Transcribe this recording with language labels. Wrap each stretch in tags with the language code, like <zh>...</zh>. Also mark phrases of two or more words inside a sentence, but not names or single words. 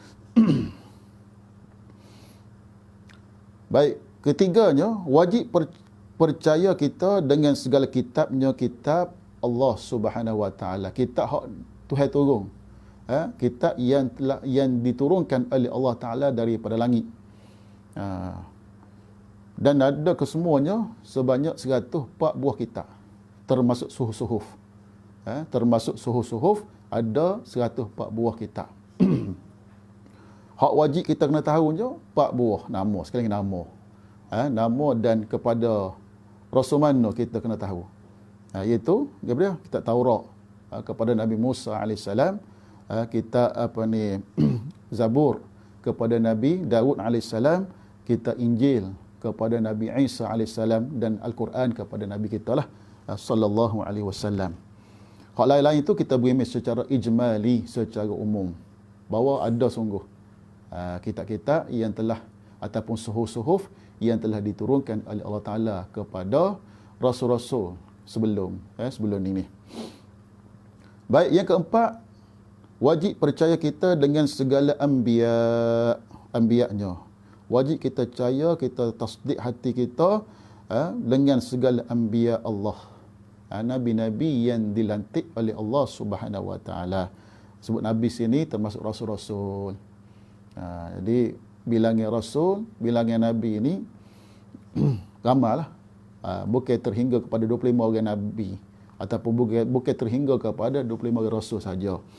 <ms>Baik, ketiganya wajib percaya kita dengan segala kitabnya, kitab Allah</ms> <ar>سبحانه وتعالى.</ar> <ms>Kitab hak Tuhan turun. Kitab yang diturunkan oleh Allah taala daripada langit. Dan ada kesemuanya sebanyak 104 buah kitab, termasuk suhuf-suhuf. Termasuk suhuf-suhuf ada 104 buah kitab. Hak wajib kita kena tahu je 4 buah nama, sekali lagi nama. Nama dan kepada Rasul mana kita kena tahu. Iaitu daripada kitab Taurat kepada Nabi Musa AS, kitab Zabur kepada Nabi Daud AS, kitab Injil kepada Nabi Isa AS, dan Al-Quran kepada Nabi kita lah</ms> <ar>صلى الله عليه وسلم.</ar> <ms>Hak lain-lain itu kita beri secara ijmali, secara umum, bahawa ada sungguh kitab-kitab yang telah ataupun suhuf-suhuf yang telah diturunkan oleh Allah Taala kepada rasul-rasul sebelum ini. Baik, yang keempat, wajib percaya kita dengan segala anbiya-nya. Wajib kita percaya, kita tasdik hati kita dengan segala anbiya Allah. Nabi-nabi yang dilantik oleh Allah</ms> <ar>سبحانه وتعالى.</ar> <ms>Sebut nabi sini termasuk rasul-rasul. Jadi bilangan rasul, bilangan nabi ini ramailah. Bukan terhingga kepada 25 orang nabi ataupun bukan terhingga kepada 25 orang rasul saja.</ms>